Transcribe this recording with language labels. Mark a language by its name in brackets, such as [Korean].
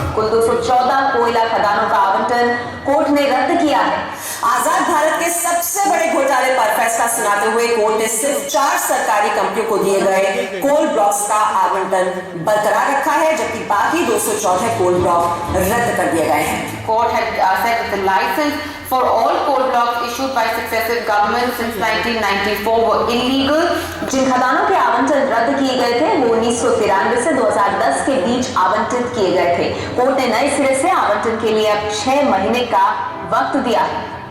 [Hindi] कुल 214 कोयला खदानों का आवंटन कोर्ट ने रद्द किया है। आजाद भारत के सबसे बड़े घोटाले पर फैसला सुनाते हुए कोर्ट ने सिर्फ 4 सरकारी कंपनियों को दिए गए कोल ब्लॉक्स का आवंटन बरकरार रखा है, जबकि बाकी 214 कोल ब्लॉक रद्द कर दिए गए हैं। [English] Court had said that the license for all coal blocks issued by successive governments since 1994 were illegal. [Hindi] जिन खदानों के आवंटन रद्द किए गए थे वो 1993 से 2010 के बीच आवंटित किए गए थे। कोर्ट ने नए सिरे से आवंटन के लिए अब 6 महीने का वक्त दिया है।